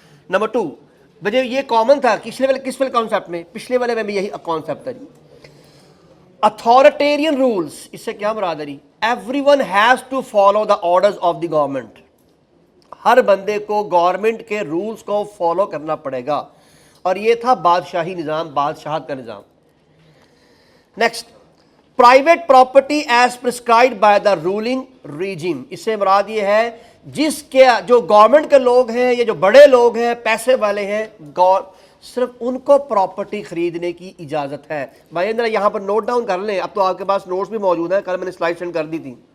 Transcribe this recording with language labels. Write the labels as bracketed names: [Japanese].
[Urdu] Number 2، بجے یہ common تھا کس والے کانسیپٹ میں؟ پچھلے والے میں بھی یہی کانسیپٹ تھا. [English] authoritarian rules, [Urdu] اس سے کیا مراد ہے؟ [English] Everyone has to follow the orders of the government. [Urdu] ہر بندے کو گورنمنٹ کے رولز کو فالو کرنا پڑے گا، اور یہ تھا بادشاہی نظام، بادشاہت کا نظام. [English] Next, private property as prescribed by the ruling regime. [Urdu] اس سے مراد یہ ہے جس کے جو گورنمنٹ کے لوگ ہیں یا جو بڑے لوگ ہیں، پیسے والے ہیں، صرف ان کو پراپرٹی خریدنے کی اجازت ہے. بھائی ذرا یہاں پر نوٹ ڈاؤن کر لیں. اب تو آپ کے پاس نوٹس بھی موجود ہیں، کل میں نے سلائڈ سینڈ کر دی تھی.